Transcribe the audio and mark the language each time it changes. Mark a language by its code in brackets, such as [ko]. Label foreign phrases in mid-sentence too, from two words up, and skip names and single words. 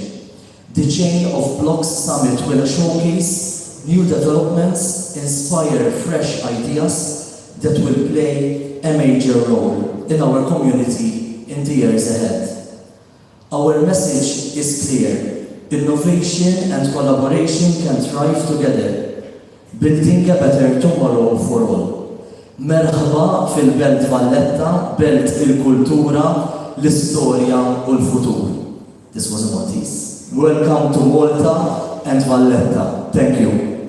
[en] The Chain of Blocks Summit will showcase new developments, inspire fresh ideas that will play a major role in our community in the years ahead. Our message is clear: innovation and collaboration can thrive together, building a better tomorrow for all. [mt] Merħba fil-Belt Valletta, Belt il-Kultura, l-Istorja u l-Futur. [en] This was a Maltese. Welcome to Malta and Valletta. Thank you.